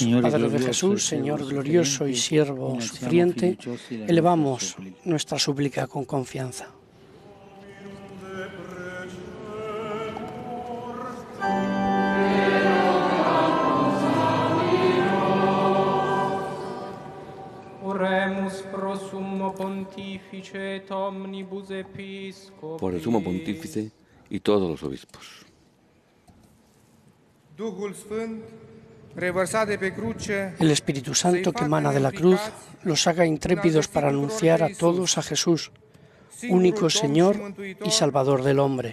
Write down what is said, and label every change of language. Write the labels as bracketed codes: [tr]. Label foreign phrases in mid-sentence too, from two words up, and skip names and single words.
[es] Padre de Jesús, Señor glorioso y siervo sufriente, elevamos nuestra súplica con confianza. [la] Oremus pro sumo pontifice et omnibus episcopis. [es] Por el sumo pontífice y todos los obispos. El Espíritu Santo que emana de la cruz los haga intrépidos para anunciar a todos a Jesús, único Señor y Salvador del hombre.